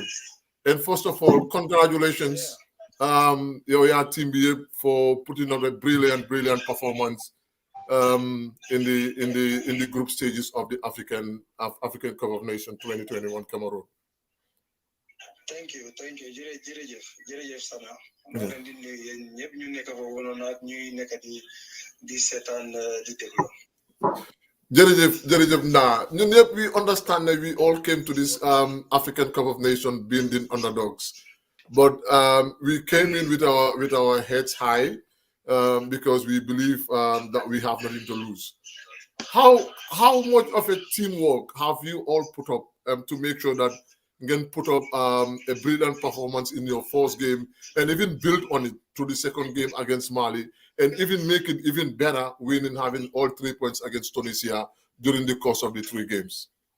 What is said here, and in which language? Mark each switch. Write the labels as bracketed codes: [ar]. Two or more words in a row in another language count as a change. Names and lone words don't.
[en] And first of all, congratulations, your team for putting on a brilliant performance in the group stages of the African Cup of Nations 2021 Cameroon. Thank you. [wo] Jërëjëf Sana. maa leen di nuyu yéen ñëpp ñu nekk foofu noonu ak ñuy nekk di seetaan di déglu. Jërëjëf Ndaa ñun ñëpp [en] we understand that we all came to this African Cup of Nations being the underdogs, but we came in with our heads high because we believe that we have nothing to lose. How much of a teamwork have you all put up to make sure that you can put up a brilliant performance in your first game and even build on it to the second game against Mali and even make it even better winning, having all 3 points against Tunisia during the course of the 3 games?